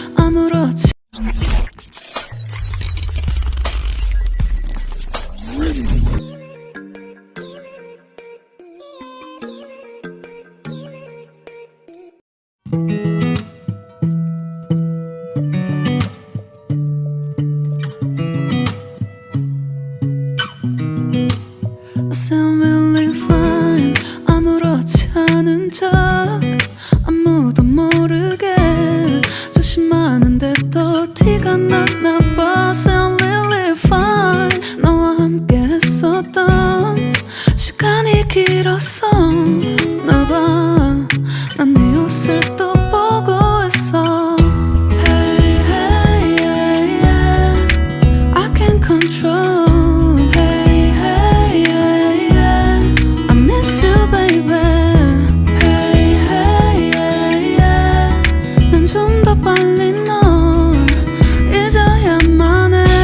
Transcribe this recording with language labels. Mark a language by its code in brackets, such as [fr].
[ko] 아무렇지 [en] I sound really fine. [ko] 아무렇지 않은 척 아무도 모르게 조심하는데 또 티가 났나 봐. [en] Sound really fine. [ko] 너와 함께 했었던 시간이 길었어 나 봐. 난 네 옷을 또 보고 있어. [en] Hey, hey, yeah, yeah. I can't control. Hey, hey, yeah, yeah. I miss you, baby. Hey, hey, yeah, yeah. [ko] 난 좀 더 빨리 널 잊어야만 해.